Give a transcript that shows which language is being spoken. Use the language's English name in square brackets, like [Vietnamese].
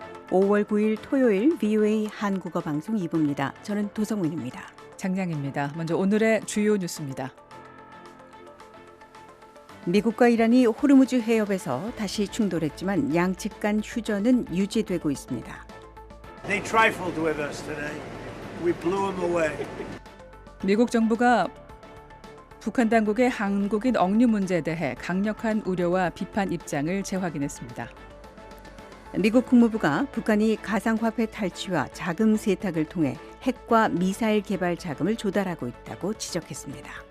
[Korean] (5월 9일) 토요일 VOA 한국어 방송 2부입니다. 저는 도성훈입니다. 장량입니다. 먼저 오늘의 주요 뉴스입니다. 미국과 이란이 호르무즈 해협에서 다시 충돌했지만 양측 간 휴전은 유지되고 있습니다. [English] They trifled with us today. We blew them away. [Korean] 미국 정부가 북한 당국의 한국인 억류 문제에 대해 강력한 우려와 비판 입장을 재확인했습니다. 미국 국무부가 북한이 가상화폐 탈취와 자금 세탁을 통해 핵과 미사일 개발 자금을 조달하고 있다고 지적했습니다.